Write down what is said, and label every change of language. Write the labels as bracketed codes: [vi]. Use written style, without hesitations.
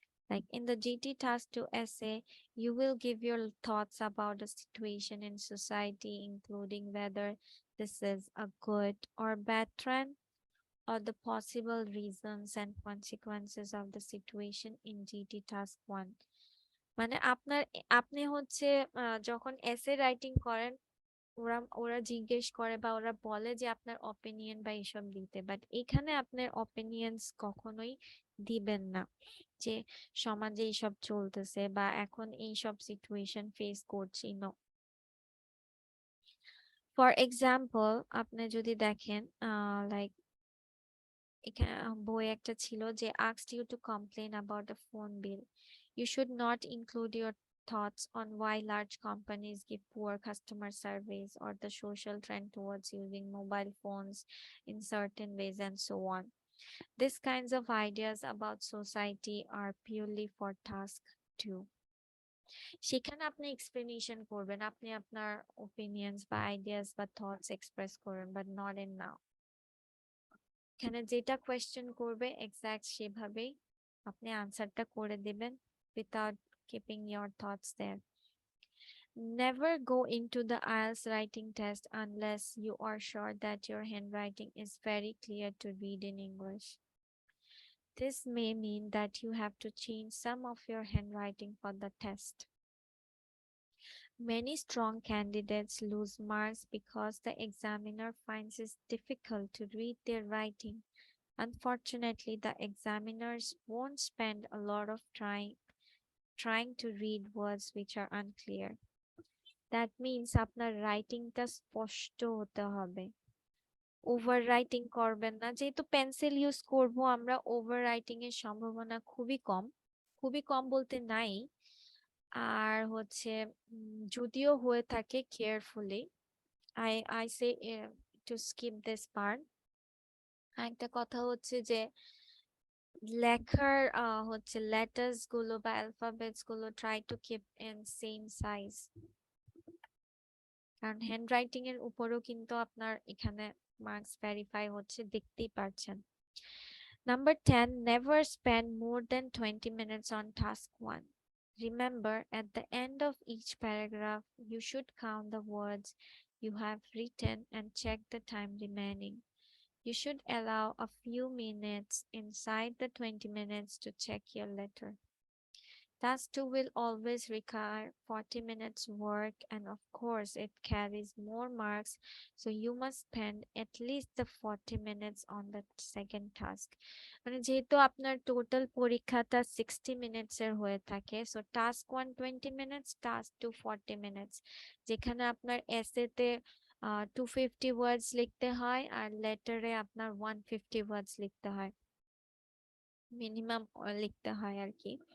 [en] Like in the GT Task 2 essay, you will give your thoughts about the situation in society, including whether this is a good or bad trend, or the possible reasons and consequences of the situation in GT Task 1. [bn] মানে আপনি হচ্ছে যখন essay writing করেন, ওরা ওরা জিজ্ঞেস করে বা ওরা বলে যে আপনার অপিনিয়ন বা এসব দিতে, বাট এখানে আপনার অপিনিয়ন্স কখনোই দিবেন না যে সমাজে এইসব চলতেছে বা এখন এইসব সিচুয়েশন ফেস করছি। নো, ফর এক্সাম্পল আপনি যদি দেখেন লাইক এখানে বই একটা ছিল যে [en] asked you to complain about the phone bill. You should not include your thoughts on why large companies give poor customer service, or the social trend towards using mobile phones in certain ways, and so on. These kinds of ideas about society are purely for task 2. [bn] সেখানে আপনি explanation করবেন, আপনি আপনার opinions বা ideas বা thoughts express করবেন, [en] But not in now. [bn] এখানে যেটা কোয়েশ্চেন করবে এক্সাক্ট সেভাবেই আপনি আনসারটা করে দিবেন [en] without keeping your thoughts there. Never go into the IELTS writing test unless you are sure that your handwriting is very clear to read in English. This may mean that you have to change some of your handwriting for the test. Many strong candidates lose marks because the examiner finds it difficult to read their writing. Unfortunately, the examiners won't spend a lot of trying to read words which are unclear. That means [bn] আপনার রাইটিংটা স্পষ্ট হতে হবে। Over writing করবেন না, যেহেতু pencil use করব আমরা, over writing এর সম্ভাবনা খুবই কম, খুবই কম বলতে নাই। আর হচ্ছে যদিও হয়ে থাকে, [en] Carefully I say to skip this part. [bn] একটা কথা হচ্ছে যে লেখার হচ্ছে লেটার্স গুলো বা অ্যালফাবেটস গুলো [en] try to keep in same size, [bn] কারণ হ্যান্ডরাইটিং এর উপরও কিন্তু আপনার এখানে মার্কস ভেরিফাই হচ্ছে, দেখতেই পারছেন। [en] Number 10, never spend more than 20 minutes on task 1. Remember, at the end of each paragraph, you should count the words you have written and check the time remaining. You should allow a few minutes inside the 20 minutes to check your letter. Task 2 will always require 40 minutes work, and of course it carries more marks, so you must spend at least the 40 minutes on the second task. [bn] মানে যেহেতু আপনার total পরীক্ষাটা 60 minutes এর হয়ে থাকে, so task 1 20 minutes, task 2 40 minutes, যেখানে আপনার এসেতে 250 ওয়ার্ডস লিখতে হয় আর লেটারে আপনার 150 ওয়ার্ডস লিখতে হয়, মিনিমাম লিখতে হয় আর কি।